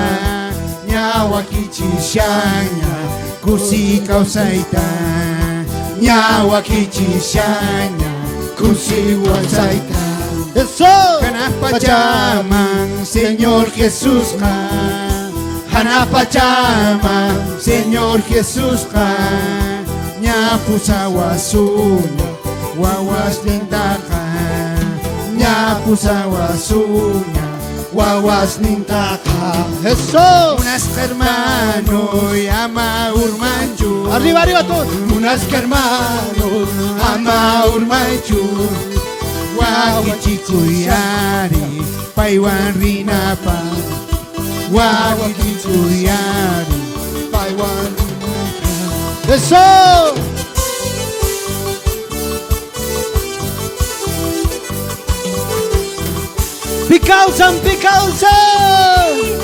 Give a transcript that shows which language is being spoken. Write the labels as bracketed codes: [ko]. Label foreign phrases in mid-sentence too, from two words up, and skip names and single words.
[qu] Ñahuaquichishanya, kusicausaita. Ñahuaquichishanya, kusihuasaita. [es] ¡Eso! [qu] Hanapachaman, Señor Jesús ka. Hanapachaman, Señor Jesús ka. Ñapusawasuña, wawas nintaka. Ñapusawasuña, wawas nintaka. [es] ¡Eso! [qu] Unas hermano ama urmanchu. [es] Arriba, arriba todos. [qu] Unas hermano ama urmanchu. Wakichikuyari, paiwan rinapa. Wakichikuyari, paiwan rinapa. ¡Eso! ¡Picausan, picausan!